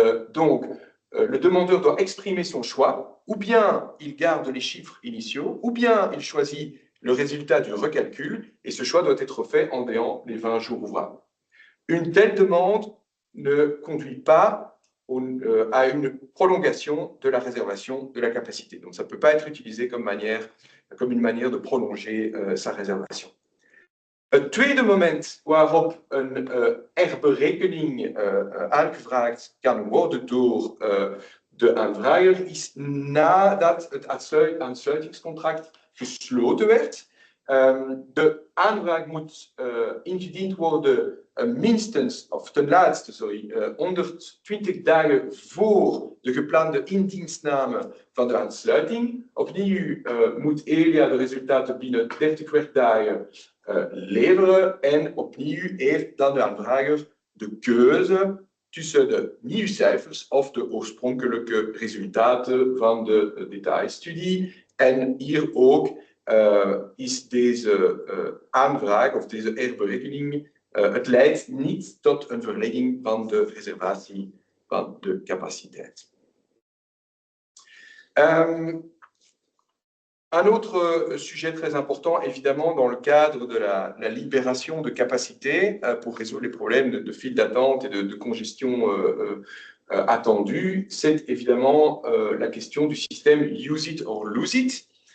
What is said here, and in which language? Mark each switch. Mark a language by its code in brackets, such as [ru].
[fr] Donc, le demandeur doit exprimer son choix, ou bien il garde les chiffres initiaux, ou bien il choisit le résultat du recalcul, et ce choix doit être fait en déant les 20 jours ouvrables. Une telle demande ne conduit pas à une prolongation de la réservation de la capacité. Donc, ça ne peut pas être utilisé comme une manière de prolonger sa réservation. [nl] Het tweede moment waarop een herberekening aangevraagd kan worden door de aanvrager is nadat het aansluitingscontract gesloten werd. De aanvraag moet ingediend worden ten laatste 120 dagen voor de geplande indienstname van de aansluiting. Opnieuw moet Elia de resultaten binnen 30 werkdagen leveren en opnieuw heeft dan de aanvrager de keuze tussen de nieuwe cijfers of de oorspronkelijke resultaten van de detailstudie. En hier ook is deze aanvraag of deze herberekening, het leidt niet tot een verlenging van de reservatie van de capaciteit. [fr] Un autre sujet très important, évidemment, dans le cadre de la libération de capacité pour résoudre les problèmes de file d'attente et de congestion attendue, c'est évidemment la question du système use it or lose it.